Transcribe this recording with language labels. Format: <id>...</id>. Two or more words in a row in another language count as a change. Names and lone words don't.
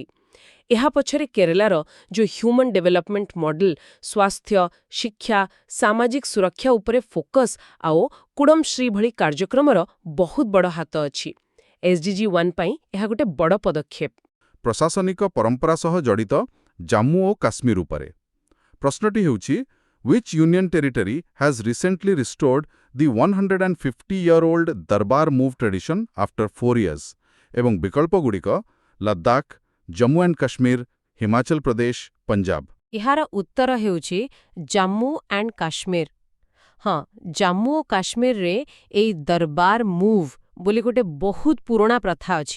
<or>ଏହା ପଛରେ କେରଳାର ଯୋଉ</or> <en>human development model</en> <or>ସ୍ୱାସ୍ଥ୍ୟ, ଶିକ୍ଷା, ସାମାଜିକ ସୁରକ୍ଷା ଉପରେ ଫୋକସ୍ ଆଉ କୁଡ଼ମଶ୍ରୀ ଭଳି କାର୍ଯ୍ୟକ୍ରମର ବହୁତ ବଡ଼ ହାତ ଅଛି। SDG 1 ପାଇଁ ଏହା ଗୋଟେ ବଡ଼ ପଦକ୍ଷେପ। ପ୍ରଶାସନିକ ପରମ୍ପରା ସହ ଜଡ଼ିତ ଜାମ୍ମୁ ଓ କାଶ୍ମୀର ଉପରେ। ପ୍ରଶ୍ନଟି ହେଉଛି</or> <en>Which union territory has recently restored the 150-year-old Darbar move tradition after 4 years?</en> <or>ଏବଂ ବିକଳ୍ପଗୁଡ଼ିକ ଲଦାଖ, ଜମ୍ମୁ ଆଣ୍ଡ କାଶ୍ମୀର, ହିମାଚଳ ପ୍ରଦେଶ, ପଞ୍ଜାବ। ଏହାର ଉତ୍ତର ହେଉଛି ଜାମ୍ମୁ ଆଣ୍ଡ କାଶ୍ମୀର। ହଁ ଜାମ୍ମୁ ଓ କାଶ୍ମୀରରେ ଏଇ ଦରବାର ମୁଭ୍ ବୋଲି ଗୋଟେ ବହୁତ ପୁରୁଣା ପ୍ରଥା ଅଛି।</or>